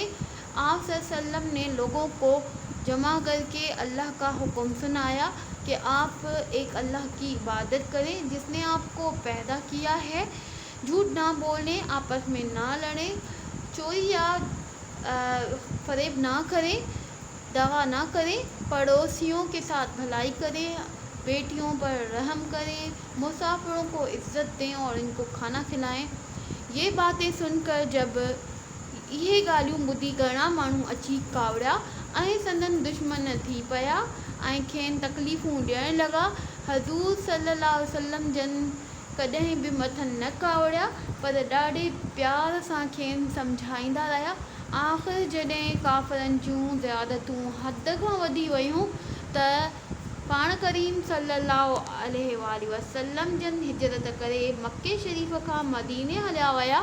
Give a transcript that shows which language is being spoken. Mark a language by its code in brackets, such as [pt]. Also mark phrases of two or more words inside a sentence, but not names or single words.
[ur] آپ صلی اللہ علیہ وسلم نے لوگوں کو جمع کر کے اللہ کا حکم سنایا کہ آپ ایک اللہ کی عبادت کریں جس نے آپ کو پیدا کیا ہے، جھوٹ نہ بولیں، آپس میں نہ لڑیں، چوری یا فریب نہ کریں، دغا نہ کریں، پڑوسیوں کے ساتھ بھلائی کریں، بیٹیوں پر رحم کریں، مسافروں کو عزت دیں اور ان کو کھانا کھلائیں۔ یہ باتیں سن کر جب [sd] یہ ڳالهيون ٻڌي گهڻا ماڻهو اچي ڪاوڙيا ۽ سندن دشمن ٿي پيا ۽ کين تڪليفون ڏيڻ لڳا۔ حضور صلي الله عليه وسلم جن ڪڏهن به مٿن نه ڪاوڙيا پر ڏاڍي پيار سان کين سمجهائيندا رهيا۔ آخر جڏهن ڪافرن جون زيادتون حد کان وڌي ويون ته پاڻ کريم صلي الله عليه وآله وسلم جن هجرت ڪري مڪي شريف کان مديني هليا ويا۔